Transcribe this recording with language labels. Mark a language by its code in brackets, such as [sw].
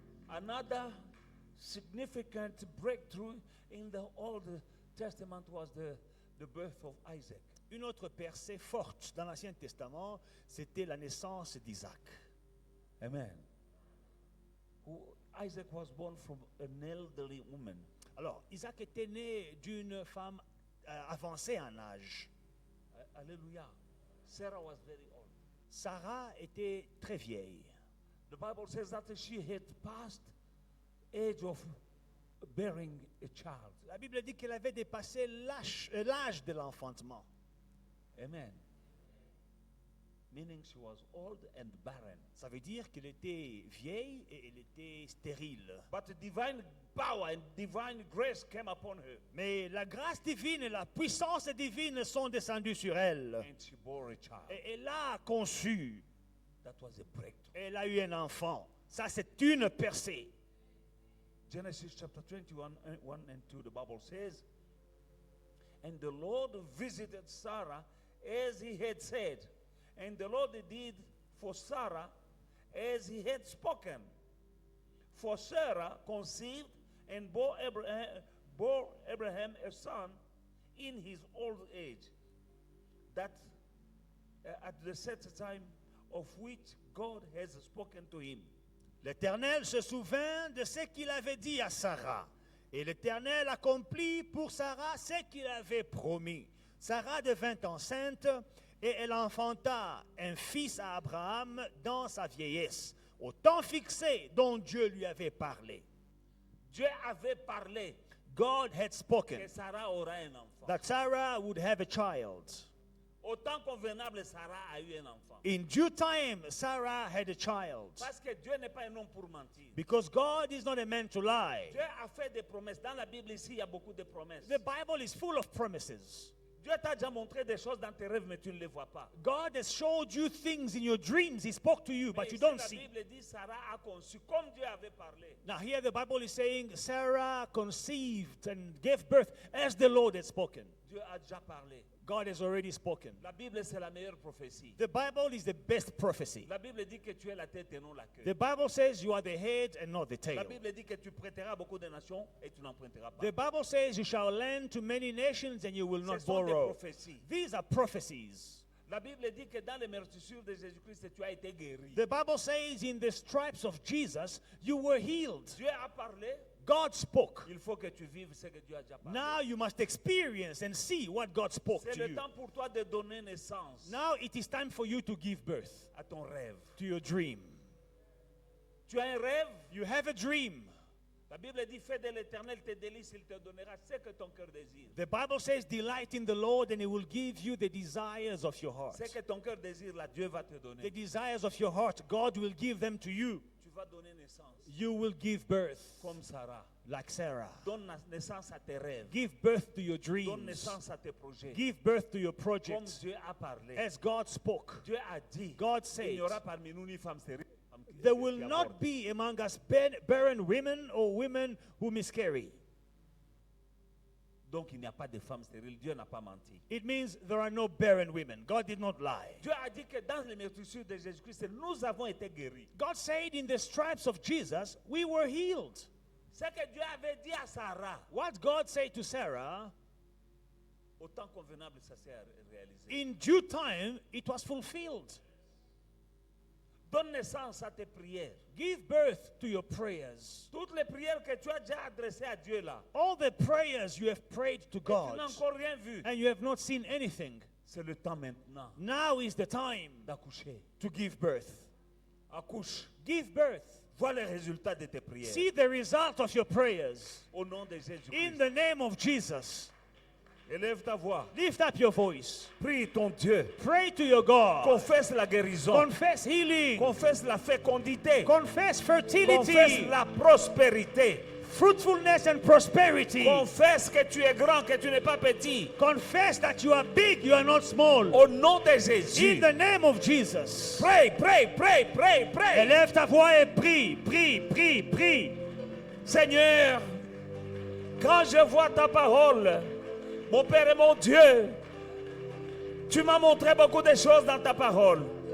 [en] Another significant breakthrough in the Old Testament was the birth of Isaac. [fr] Une autre percée forte dans l'Ancien Testament, c'était la naissance d'Isaac. [en] Amen. Isaac was born from an elderly woman. [fr] Alors, Isaac était né d'une femme avancée en âge. [en] Hallelujah. Sarah was very old. [fr] Sarah était très vieille. [en] The Bible says that she had passed age of bearing a child. [fr] La Bible dit qu'elle avait dépassé l'âge de l'enfantement. [en] Amen. Meaning she was old and barren. [fr] Ça veut dire qu'elle était vieille et elle était stérile. [en] But divine power and divine grace came upon her. [fr] Mais la grâce divine et la puissance divine sont descendues sur elle. [en] And she bore a child. [fr] Et elle a conçu. [en] That was a breakthrough. [fr] Elle a eu un enfant. Ça, c'est une percée. [en] Genesis chapter 21, 1 and 2, the Bible says, and the Lord visited Sarah as he had said, and the Lord did for Sarah as he had spoken. For Sarah conceived and bore Abraham a son in his old age, that at the set time of which God has spoken to him. [fr] L'Éternel se souvint de ce qu'il avait dit à Sarah. Et l'Éternel accomplit pour Sarah ce qu'il avait promis. Sarah devint enceinte et elle enfanta un fils à Abraham dans sa vieillesse, au temps fixé dont Dieu lui avait parlé. Dieu avait parlé [en] God had spoken [fr] que Sarah aura un enfant. [en] that Sarah would have a child. [fr] Au temps convenable, Sarah a eu un enfant. [en] In due time, Sarah had a child. [fr] Parce que Dieu n'est pas un homme pour mentir. [en] Because God is not a man to lie. [fr] Dieu a fait des promesses. Dans la Bible ici, il y a beaucoup de promesses. [en] The Bible is full of promises. [fr] Dieu t'a déjà montré des choses dans tes rêves, mais tu ne les vois pas. [en] God has showed you things in your dreams. He spoke to you, but [fr] Mais [en] you [fr] ici, [en] don't [fr] la [en] see. [fr] Bible dit Sarah a conçu comme Dieu avait parlé. [en] Now here the Bible is saying Sarah conceived and gave birth as the Lord had spoken. [fr] Dieu a déjà parlé. [en] God has already spoken. [fr] La Bible, c'est la meilleure prophétie. [en] The Bible is the best prophecy. [fr] La Bible dit que tu es la tête et non la queue. [en] The Bible says you are the head and not the [fr] La [en] tail. [fr] Bible dit que tu prêteras à beaucoup de nations et tu n'emprunteras pas. [en] The Bible says you shall lend to many nations and you will not [fr] Ce sont des [en] borrow. [fr] prophéties. [en] These are prophecies. [fr] La Bible dit que dans les meurtrissures de Jésus-Christ, tu as été guéri. [en] The Bible says in the stripes of Jesus you were healed. [fr] Dieu a parlé. [en] God spoke. [fr] Il faut que tu vives ce que Dieu a déjà parlé. [en] Now you must experience and see what God spoke [fr] C'est [en] to [fr] le [en] you. [fr] temps pour toi de donner naissance [en] Now it is time for you to give birth [fr] à ton rêve. [en] to your dream. [fr] Tu as un rêve. [en] You have a dream. [fr] La Bible dit, fais de l'Éternel tes délices, il te donnera ce que ton cœur désire. [en] The Bible says, delight in the Lord and He will give you the desires of your heart. [fr] Ce que ton cœur désire, là, Dieu va te donner. [en] The desires of your heart, God will give them to you. [fr] Tu vas donner naissance. [en] You will give birth [fr] Comme Sarah. [en] like Sarah. [fr] Donne naissance à tes rêves. [en] Give birth to your [fr] Donne [en] dreams. [fr] naissance à tes projets. [en] Give birth to your [fr] Comme [en] projects. [fr] Dieu a parlé. [en] As God spoke, [fr] Dieu a dit, [en] God [fr] il [en] said, [fr] n'y aura parmi nous ni femme stérile. femme qui- [en] there [fr] qui [en] will [fr] avorte. [en] not be among us barren women or women who miscarry. [fr] Donc il n'y a pas de femme stérile. Dieu n'a pas menti. [en] It means there are no barren women. God did not lie. [fr] Dieu a dit que dans les meurtrissures de Jésus-Christ, nous avons été guéris. [en] God said in the stripes of Jesus, we were healed. [fr] Ce que Dieu avait dit à Sarah, [en] What God said to Sarah, [fr] au temps convenable, ça s'est réalisé. [en] in due time, it was fulfilled. [fr] Donne naissance à tes prières. [en] Give birth to your prayers. [fr] Toutes les prières que tu as déjà adressées à Dieu là, [en] All the prayers you have prayed to [fr] tu [en] God, [fr] n'as encore rien vu. [en] and you have not seen anything. [fr] C'est le temps maintenant [en] Now is the time [fr] d'accoucher. [en] to give birth. [fr] Accouche. [en] Give birth. [fr] Vois les résultats de tes prières. [en] See the result of your prayers. [fr] Au nom de Jésus-Christ. [en] In the name of Jesus. [fr] Élève ta voix. [en] Lift up your voice. [fr] Prie ton Dieu. [en] Pray to your God. [fr] Confesse la guérison. [en] Confess healing. [fr] Confesse la fécondité. [en] Confess [fr] Confesse [en] fertility. [fr] la prospérité. [en] Fruitfulness and prosperity. [fr] Confesse que tu es grand, que tu n'es pas petit. [en] Confess that you are big, you are not small. [fr] Au nom de Jésus. [en] In the name of Jesus. [fr] Prie, prie, prie, prie, prie. Élève ta voix et prie, prie, prie, prie. Seigneur, quand je vois ta parole, mon Père et mon Dieu, tu m'as montré beaucoup de choses dans ta parole.